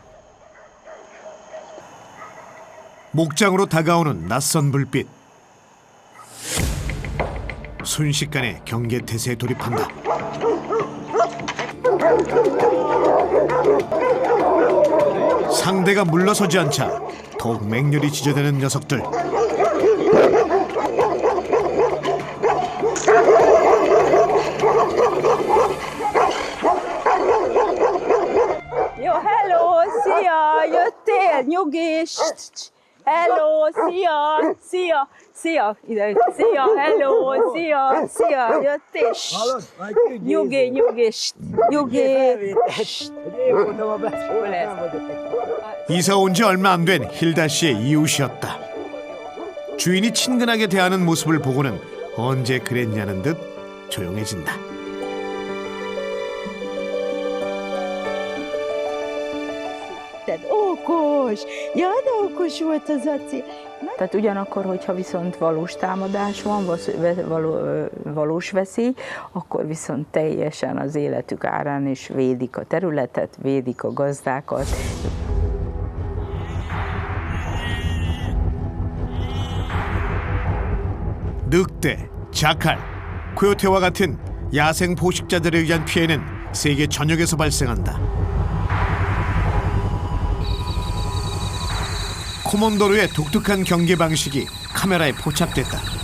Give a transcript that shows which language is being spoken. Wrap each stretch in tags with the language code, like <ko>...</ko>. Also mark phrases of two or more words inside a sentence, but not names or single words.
<ko>목장으로 다가오는 낯선 불빛. 순식간에 경계 태세에 돌입한다. 상대가 물러서지 않자 더욱 맹렬히 지저대는 녀석들.</ko> <hu>Jó, hello, szia, jöttél, nyugi, hello, szia, szia, szia, ide, szia, hello, szia, szia, jöttél, nyugi, nyugi, nyugi.</hu> <ko>이사 온 지 얼마 안 된 힐다 씨의 이웃이었다. 주인이 친근하게 대하는 모습을 보고는 언제 그랬냐는 듯 조용해진다.</ko> <hu>Okos! Ja, de okos volt az Aci. Tehát ugyanakkor, hogyha viszont valós támadás van, valós veszély, akkor viszont teljesen az életük árán is védik a területet, védik a gazdákat.</hu> <ko>늑대, 자칼, 코요테와 같은 야생 포식자들에 의한 피해는 세계 전역에서 발생한다. 코몬도르의 독특한 경계 방식이 카메라에 포착됐다.</ko>